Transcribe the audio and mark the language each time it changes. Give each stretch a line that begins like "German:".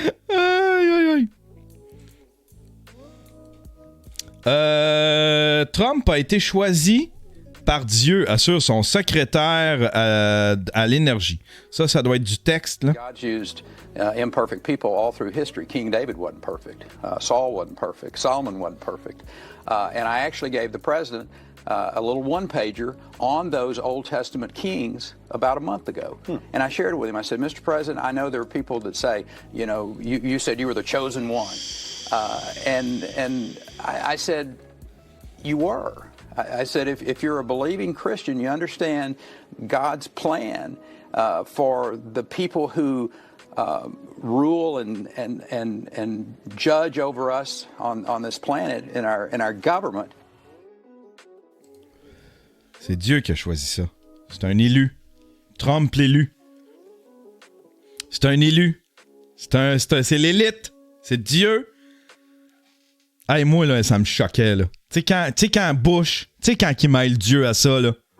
French: Aïe, aïe, aïe. Trump a été choisi par Dieu, assure son secrétaire à l'énergie. Ça doit être du texte, là.
English: God's used imperfect people all through history. King David wasn't perfect. Saul wasn't perfect. Solomon wasn't perfect. And I actually gave the president a little one-pager on those Old Testament kings about a month ago. And I shared it with him. I said, Mr. President, I know there are people that say, you know, you said you were the chosen one. And I said, you were. I said, if you're a believing Christian, you understand God's plan for the people who rule and judge over us on this planet in our government.
French: C'est Dieu qui a choisi ça. C'est un élu. Trump l'élu. C'est un élu. C'est l'élite. C'est Dieu. Hey, moi, là, ça me choquait, là. Tu sais, quand Bush, tu sais, quand il mêle Dieu à ça, là.